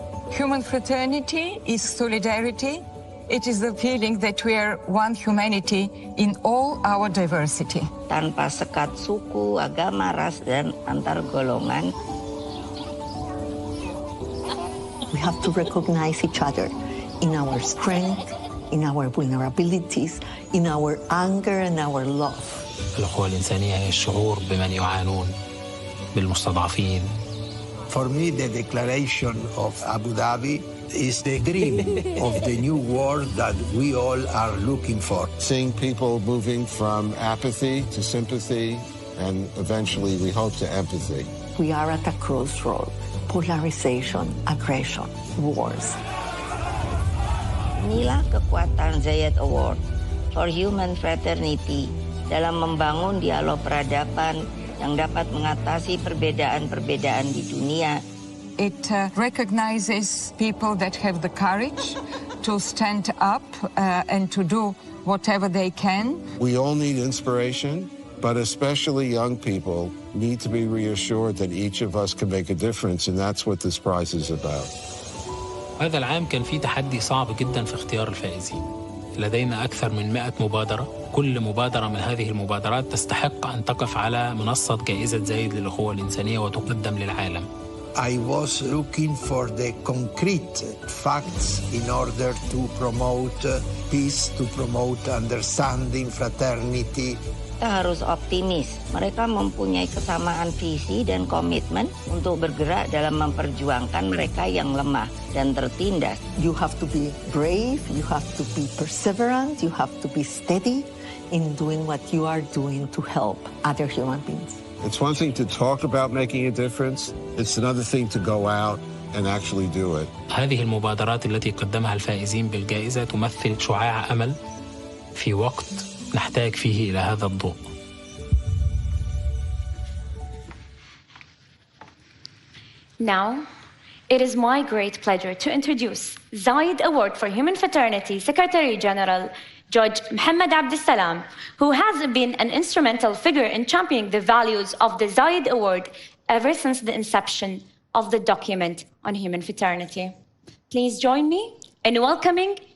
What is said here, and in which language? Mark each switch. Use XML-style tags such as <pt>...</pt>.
<en>Human fraternity is solidarity. It is the feeling that we are one humanity in all our diversity.</en> <id>Tanpa sekat suku, agama, ras, dan antar golongan.</id> <en>We have to recognize each other in our strength, in our vulnerabilities, in our anger and our love.</en> <ar>الأخوة الإنسانية هي الشعور بمن يعانون بالمستضعفين.</ar> <en>For me, the declaration of Abu Dhabi is the dream of the new world that we all are looking for. Seeing people moving from apathy to sympathy and eventually, we hope, to empathy. We are at a crossroad. Polarization, aggression, wars.</en> <id>Inilah kekuatan Zayed Award for Human Fraternity dalam membangun dialog peradaban yang dapat mengatasi perbedaan-perbedaan di dunia.</id> <en>It recognizes people that have the courage to stand up and to do whatever they can. We all need inspiration, but especially young people need to be reassured that each of us can make a difference, and that's what this prize is about.</en> <ar>هذا العام كان فيه تحدي صعب جدا في اختيار الفائزين. لدينا أكثر من 100 مبادرة. كل مبادرة من هذه المبادرات تستحق أن تقف على منصة جائزة زايد للأخوة الإنسانية وتقدم للعالم.</ar> <en>I was looking for the concrete facts in order to promote peace, to promote understanding, fraternity.</en> <id>Kita harus optimis. Mereka mempunyai kesamaan visi dan komitmen untuk bergerak dalam memperjuangkan mereka yang lemah dan tertindas.</id> <en>You have to be brave, you have to be perseverant, you have to be steady in doing what you are doing to help other human beings. It's one thing to talk about making a difference. It's another thing to go out and actually do it.</en> <ar>هذه المبادرات التي قدمها الفائزين بالجائزة تمثل شعاع أمل في وقت نحتاج فيه إلى هذا الضوء.</ar> <en>Now, it is my great pleasure to introduce Zayed Award for Human Fraternity Secretary General Judge Mohammed Abdussalam, who has been an instrumental figure in championing the values of the Zayed Award ever since the inception of the document on human fraternity. Please join me in welcoming</en>